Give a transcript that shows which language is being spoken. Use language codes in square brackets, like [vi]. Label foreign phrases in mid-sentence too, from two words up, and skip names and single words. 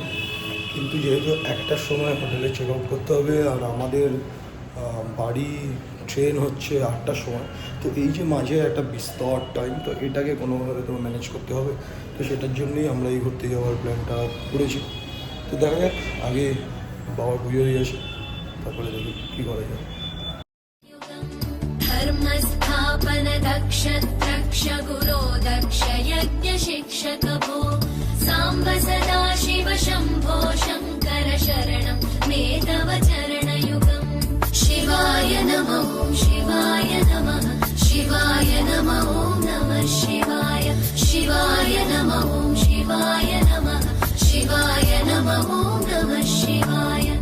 [bn] কিন্তু যেহেতু 1টার সময় হোটেলে [en] check out [bn] করতে হবে, আর আমাদের বাড়ি ট্রেন হচ্ছে 8টার সময়, তো এই যে মাঝে একটা বিস্তর টাইম, তো এটাকে কোনোভাবে তো ম্যানেজ করতে হবে। তো সেটার জন্যই আমরা এই ঘুরতে যাওয়ার প্ল্যানটা করেছি। তো দেখা যাক, আগে বাবার পুজো দিয়ে আসি, তারপরে দেখি কী করা যায়। [sa] धर्मस्थापन दक्ष द्रक्ष गुरो दक्ष यज्ञ शिक्षक भो सांब सदा शिव शंभो शंकर शरणं मे तव चरणयुगम् शिवाय नमः शिवाय नमः शिवाय नमः नमः शिवाय शिवाय नमः शिवाय नमः शिवाय नमः नमः शिवाय।